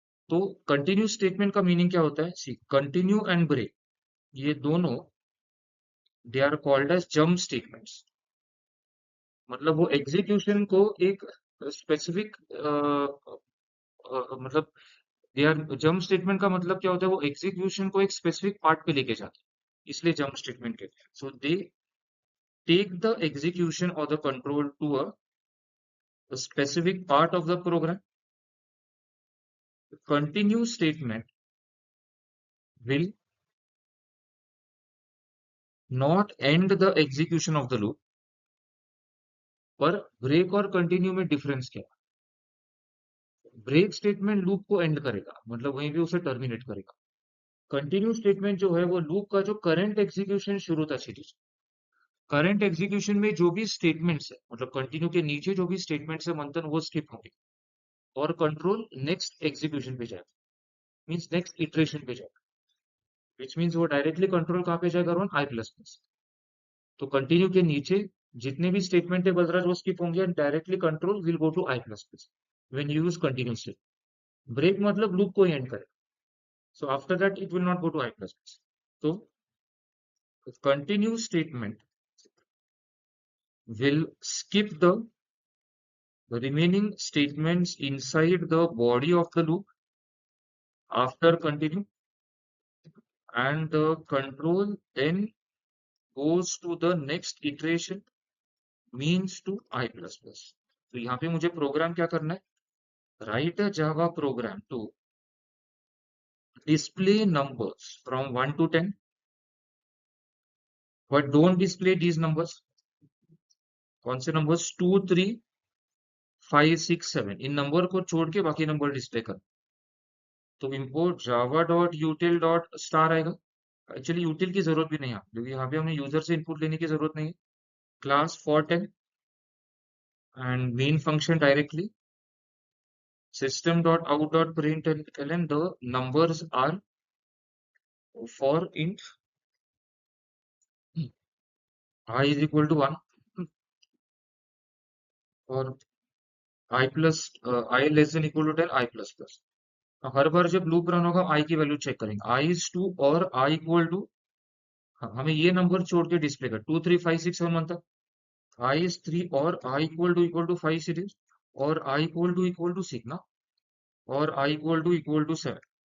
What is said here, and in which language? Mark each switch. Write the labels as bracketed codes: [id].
[hi] तो continue statement का meaning क्या होता है? सी कंटिन्यू एंड ब्रेक ये दोनों [en] they are called as jump statements, [hi] मतलब वो एग्जीक्यूशन को एक स्पेसिफिक मतलब दे आर जंप स्टेटमेंट का मतलब क्या होता है? वो एग्जीक्यूशन को एक स्पेसिफिक पार्ट पे लेके जाते हैं, इसलिए जंप स्टेटमेंट कहते हैं। [en] So they take the execution और the control to a specific part of the program. Continue statement will not end the execution of the loop, [hi] पर ब्रेक और कंटिन्यू में डिफरेंस क्या है? ब्रेक स्टेटमेंट लूप को and करेगा, मतलब वहीं पे उसे टर्मिनेट करेगा। कंटिन्यू स्टेटमेंट जो है वो लूप का जो करंट एग्जीक्यूशन शुरू था क्षितिज, करंट एग्जीक्यूशन में जो भी स्टेटमेंट्स है मतलब कंटिन्यू के नीचे जो भी स्टेटमेंट्स है मंथन वो स्किप होंगे और कंट्रोल नेक्स्ट एग्जीक्यूशन पे जाएगा, मींस नेक्स्ट इटरेशन पे जाएगा, विच मींस वो डायरेक्टली कंट्रोल कहाँ पे जाएगा? On I plus plus. तो कंटिन्यू के नीचे जितने भी स्टेटमेंट है बलराज वो स्किप होंगे and [en] Directly control will go to I plus plus when you use continue state. [hi] Break मतलब लूप को एंड करे, [en] So after that it will not go to I plus plus. तो continue statement will skip the remaining statements inside the body of the loop after continue, and the control then goes to the next iteration means to I plus plus। [hi] तो यहाँ पे मुझे programme क्या करना है? [en] Write a Java program to display numbers from 1 to 10 but don't display these numbers। [hi] कौन से numbers? 2 3 5 6 7, इन number को छोड़ के बाकी नंबर डिस्प्ले कर। तो import Java dot यूटिल dot star आएगा। एक्चुअली यूटिल की जरूरत भी नहीं है क्योंकि यहाँ पे हमें यूजर से इनपुट लेने की जरूरत नहीं है, [en] class for 10 and main function directly system.out.println, the numbers are for int I is equal to 1 or I plus I less than equal to 10 I plus plus. [hi] हर बार जब लूप रन होगा I की value check करेंगे I is 2 और I equal to हमें ये number छोड़ के display कर 2 3 5 6 7 तक I is 3 और I इक्वल टू 5 सीरीज और I इक्वल टू 6 ना और I इक्वल टू 7